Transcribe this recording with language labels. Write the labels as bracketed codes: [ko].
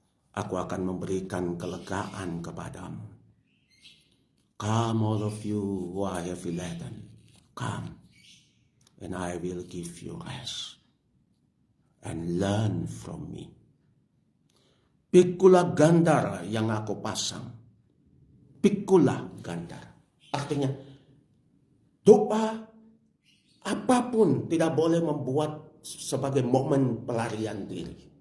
[id] Aku akan memberikan kelegaan kepadamu. [en] Come all of you who are heavy laden. Come, and I will give you rest. And learn from me. [id] Pikulah gandar yang aku pasang. Pikulah gandar. Artinya, doa apapun tidak boleh membuat sebagai momen pelarian diri.